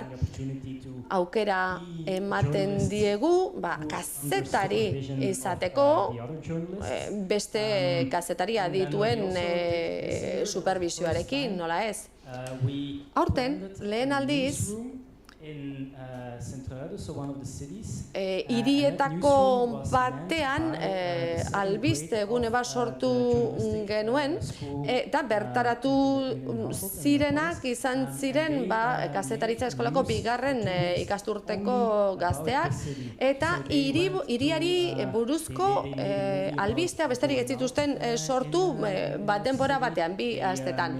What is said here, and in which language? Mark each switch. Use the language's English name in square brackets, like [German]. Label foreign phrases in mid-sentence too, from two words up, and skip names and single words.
[Basque] Aukera ematen diegu kazetari izateko, beste kazetari adituen superbisioarekin, nola ez. Aurten, lehen aldiz, [English] in Sint-Truiden, so one of the cities. [Basque] Hirietako batean albiste gune bat sortu genuen, eta bertaratu zirenak izan ziren kazetaritza eskolako bigarren ikasturteko gazteak, eta hiriari buruzko albisteak besterik ez zituzten sortu denbora batean, 2 astetan.